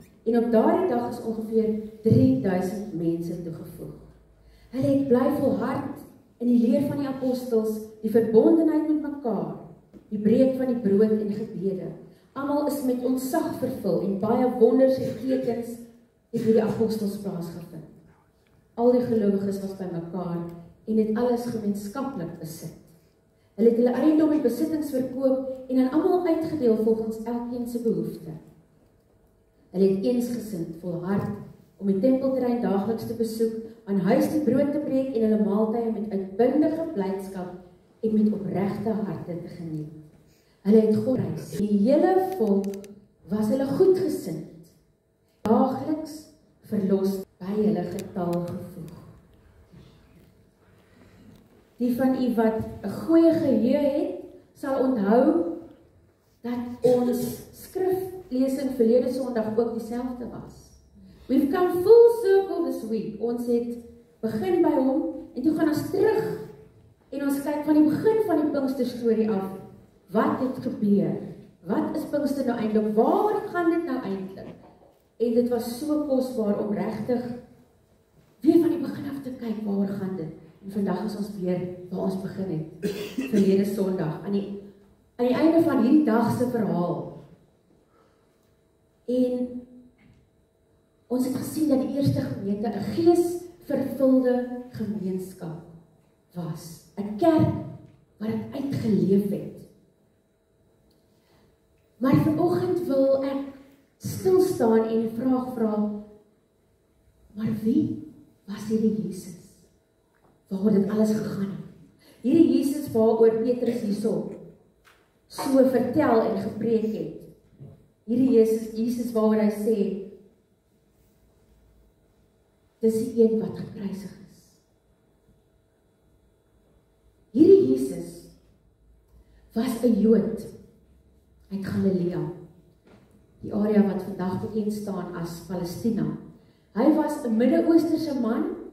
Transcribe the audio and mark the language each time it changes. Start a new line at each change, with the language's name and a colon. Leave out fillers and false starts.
Afrikaans: En op daardie dag is ongeveer 3000 mense toegevoeg. Hulle het bly volhard in die leer van die apostels, die verbondenheid met mekaar, die breek van die brood en gebede. Almal is met ontzag vervul en baie wonders en tekens het deur die apostels plaasgevind. Al die gelowiges was by mekaar en het alles gemeenskaplik besit. Hulle het hulle eiendom en besittings verkoop en aan almal uitgedeel volgens elkeen se behoefte. Hulle het eensgesind volhard om die tempelterrein daagliks te besoek, aan huis die brood te breek en hulle maaltye met uitbundige blydskap en met opregte harte te geniet. Hulle het God prys. Die hele volk was hulle goedgesind, daagliks verlos by hulle getal gevoeg. Die van u wat 'n goeie geheue het, sal onthou dat ons skriflesing verlede Sondag ook dieselfde was.
English: We've come full circle this week.
Afrikaans: Ons het begin by hom en toe gaan ons terug en ons kyk van die begin van die Pinkster storie af. Wat het gebeur? Wat is Pinkster nou eintlik? Waar gaan dit nou eintlik? En dit was so kosbaar om regtig weer van die begin af te kyk waar gaan dit. En vandag is ons weer waar ons begin het. Verlede Sondag aan die einde van hierdie dag se verhaal. En ons het gesien dat die eerste gemeente 'n geesvervulde gemeenskap was. 'n Kerk wat dit uitgeleef het. Maar vanoggend wil ek stil staan en 'n vraag vra. Maar wie was hierdie Jesus? Waar dit alles gegaan het? Hierdie Jesus waaroor Petrus hierso so vertel en gepreek het. Hierdie Jesus waaroor hy sê, dis die een wat gekruisig is. Hierdie Jesus was 'n Jood uit Galilea, die area wat vandag bekend staan as Palestina. Hy was 'n Midde-Oosterse man.